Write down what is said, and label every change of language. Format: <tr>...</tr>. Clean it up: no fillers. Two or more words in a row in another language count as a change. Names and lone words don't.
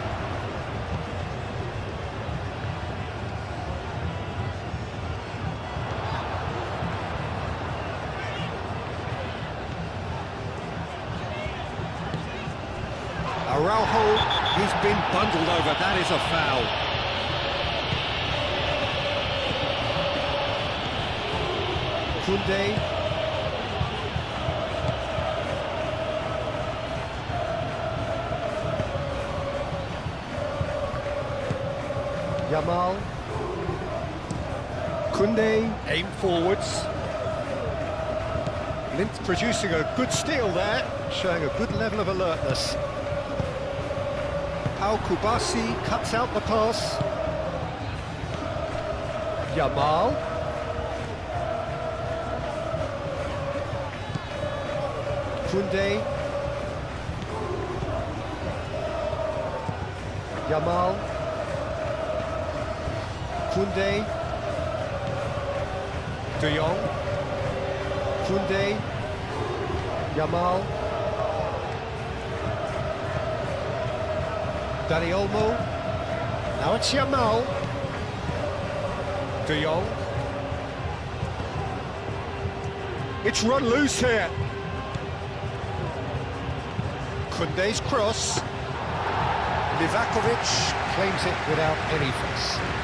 <en>Araujo, he's been bundled over, that is a foul. Koundé. Yamal. Koundé, aim forwards. Lint producing a good steal there, showing a good level of alertness. Al Kubasi cuts out the pass. Yamal. Koundé. Yamal. Koundé. De Jong. Koundé. Yamal. Dani Olmo. Now it's Yamal. De Jong. It's run loose here. Koundé's cross. Livakovic claims it without any fuss.</en>